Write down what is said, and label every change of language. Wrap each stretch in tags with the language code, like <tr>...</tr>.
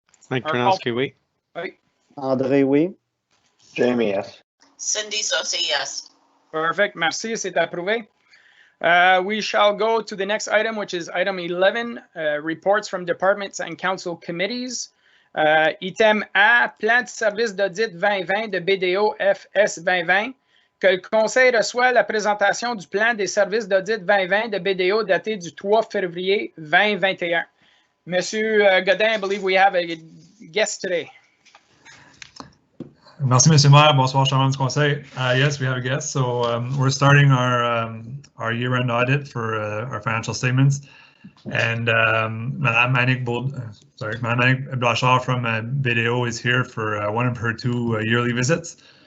<fr>Mike Ternowski, oui. Oui. André, oui.</fr> <en>Jamie, yes. Cindy Saucy, yes. Perfect.</en> <fr>Merci. C'est approuvé.</fr> <en>We shall go to the next item, which is item 11, reports from departments and council committees.</en> <fr>Item A, plan de service d'audit 2020 de BDO FS 2020, que le conseil reçoit la présentation du plan des services d'audit 2020 de BDO daté du 3 février 2021.</fr> <en>Monsieur Godin, I believe we have a guest today.</en> <fr>Merci, Monsieur Maire. Bonsoir, Chairman du Conseil.</fr> <en>Yes, we have a guest. So we're starting our year-end audit for our financial statements. And Madame Annick Blanchard from BDO is here for one of her 2 yearly visits.</en>